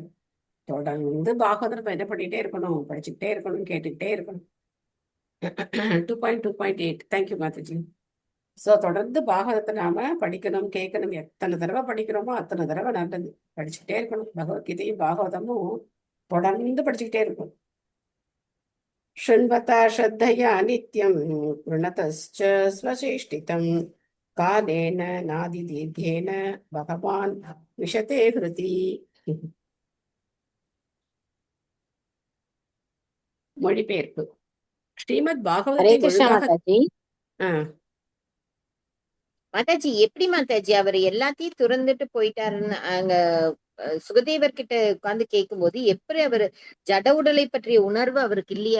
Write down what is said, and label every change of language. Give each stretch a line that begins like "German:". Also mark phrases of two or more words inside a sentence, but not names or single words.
Tamil: தொடர்ந்து பாகவதம் நம்ம என்ன பண்ணிட்டே இருக்கணும், படிச்சுக்கிட்டே இருக்கணும், கேட்டுக்கிட்டே இருக்கணும். 2.2.8 தேங்க்யூ மாதாஜி. ஸோ தொடர்ந்து பாகவதத்தை நாம படிக்கணும், கேட்கணும். எத்தனை தடவை படிக்கிறோமோ அத்தனை தடவை நல்லது. படிச்சுக்கிட்டே இருக்கணும். பகவத்கீதையும் பாகவதமும் தொடர்ந்து படிச்சுக்கிட்டே இருக்கணும்.
Sanskrit: शृण्वता श्रद्धया नित्यं कृणतश्च स्वचेष्टितं कालेन नादिदीर्घेन भगवान् विशते हृति.
Tamil: மொழிபெயர்ப்பு. ஸ்ரீமத் ஹரே பாகவதத்தை கிருஷ்ணா ஒழுங்காக மாதாஜி. ஆஹ் மாதாஜி எப்படி மாதாஜி அவர் எல்லாத்தையும் துறந்துட்டு போயிட்டாருன்னு அங்க சுகதேவர் கிட்ட உட்கார்ந்து கேட்கும்போது எப்படி அவர் ஜட உடலை பற்றிய உணர்வு அவருக்கு இல்லையே?